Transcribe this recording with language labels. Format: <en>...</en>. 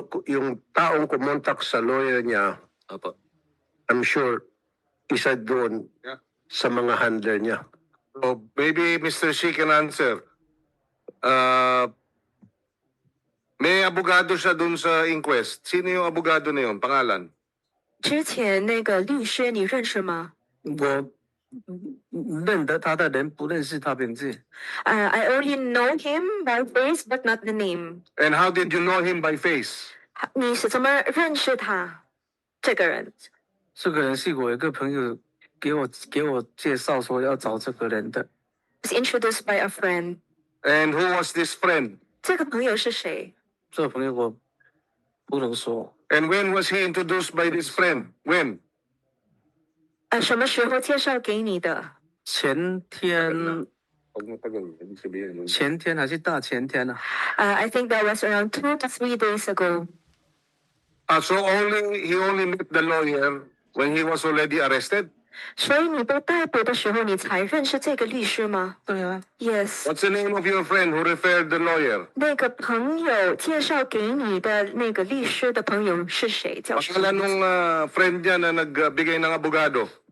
<tl>yung taong kumontak sa lawyer niya, Opo.</tl> <en>I'm sure,</en> <tl>isa doon</tl> <en>Yeah.</en> <tl>sa mga handler niya.</tl> <en>So maybe Mr. Shi can answer.</en> <tl>May abogado siya dun sa inquest. Sino yung abogado na yun? Pangalan?</tl> <zh>之前那个律师你认识吗？我认得他的人，不认识他名字。</zh> <en>I only know him by face but not the name. And how did you know him by face?</en> <zh>你是怎么认识他？这个人这个人是我一个朋友给我介绍说要找这个人的。</zh> <en>was introduced by a friend. And who was this friend?</en> <zh>这个朋友是谁？这个朋友我不能说，</zh> <en>And when was he introduced by this friend? When?</en> <zh>什么时候介绍给你的？前天还是大前天呢、</zh> <en>I think that was around 2 to 3 days ago. So he only met the lawyer when he was already arrested?</en> <zh>所以你被逮捕的时候，你才认识这个律师吗对啊，</zh> <en>？Yes. What's the name of your friend who referred the lawyer?</en> <zh>那个朋友介绍给你的那个律师的朋友是谁？叫什么</zh> <tl>Pangalan</tl> <zh>名字？</zh> <tl>nung friend niya na nagbigay ng abogado?</tl>